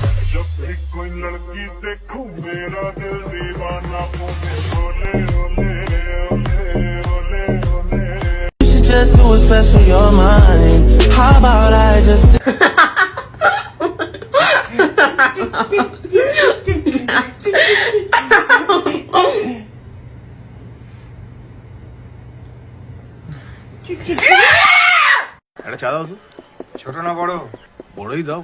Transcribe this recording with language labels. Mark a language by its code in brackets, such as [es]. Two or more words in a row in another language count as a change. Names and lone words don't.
[hi] जब भी कोई लड़की देखूं मेरा दिल दीवाना बोले ओले ओले ओले ओले ओले [en] Just do what's best for your mind. How about I just [bn] একটা চা দাও তো। ছোট না বড়? বড়ই দাও।